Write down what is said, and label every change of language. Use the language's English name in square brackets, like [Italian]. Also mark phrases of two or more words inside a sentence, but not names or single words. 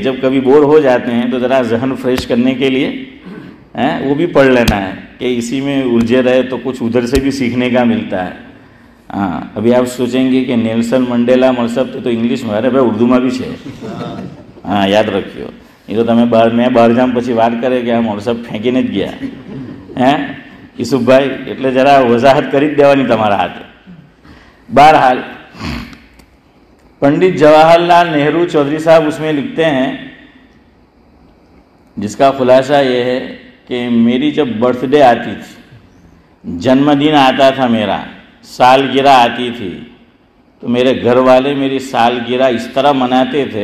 [Urdu] جب کبھی بور ہو جاتے ہیں تو ذرا ذہن فریش کرنے کے لیے وہ بھی پڑھ لینا ہے، کہ اسی میں الجھے رہے تو کچھ ادھر سے بھی سیکھنے کا ملتا ہے۔ ہاں، ابھی آپ سوچیں گے کہ نیلسن منڈیلا مرسب تو انگلش میں، ارے بھائی اردو میں بھی ہے، ہاں یاد رکھیو، یہ تو میں [Gujarati] બહાર જામ પછી વાત કરે કે આ મોરસબ ફેંકીને જ ગયા ઈસુફભાઈ, એટલે જરા વજાહત કરી જ દેવાની તમારા હાથે। [Urdu] બહરحال پنڈت جواہر لال نہرو چودھری صاحب اس میں لکھتے ہیں، جس کا خلاصہ یہ ہے کہ میری جب برتھ ڈے آتی تھی، جنم دن آتا تھا میرا، سالگرہ آتی تھی، تو میرے گھر والے میری سالگرہ اس طرح مناتے تھے۔